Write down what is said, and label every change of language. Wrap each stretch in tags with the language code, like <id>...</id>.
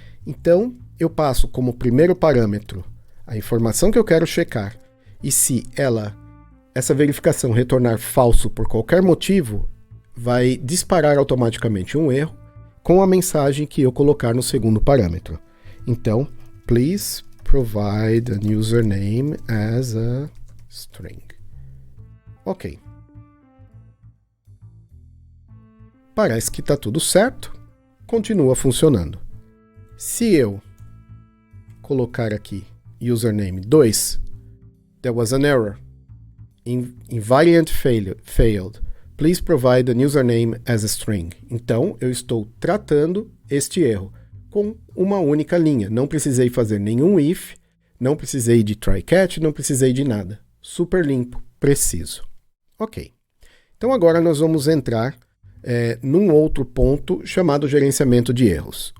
<pt>Então, eu passo como primeiro parâmetro a informação que eu quero checar, e se essa verificação retornar falso por qualquer motivo, vai disparar automaticamente um erro com a mensagem que eu colocar no segundo parâmetro.</pt> <en>Então, please provide a username as a string. Ok.</en> <pt>Parece que está tudo certo, continua funcionando. Se eu colocar aqui username 2,</pt> <en>there was an error. Invariant failed. Please provide an username as a string.</en> <pt>Então, eu estou tratando este erro com uma única linha. Não precisei fazer nenhum if, não precisei de try-catch, não precisei de nada. Super limpo, preciso. Ok. Então, agora nós vamos entrar num outro ponto chamado gerenciamento de erros.</pt>